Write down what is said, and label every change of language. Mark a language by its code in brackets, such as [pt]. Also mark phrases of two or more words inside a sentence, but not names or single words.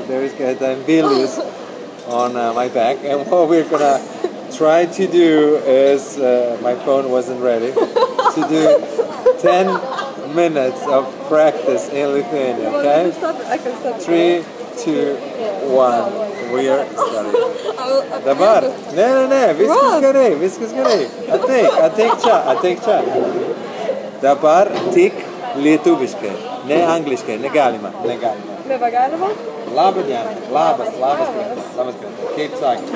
[en] There is Greta and Vilnius on my back, and what we're gonna try to do is, my phone wasn't ready, to do 10 minutes of practice in Lithuania, okay? I can stop. 3, 2, 1. We are starting. [lt] Dabar. Ne, viskas gerai. Ateik čia. Dabar tik lietuviškai, ne angliškai, negalima. Nebegalima? Labą dieną. Labas. Kaip sakė?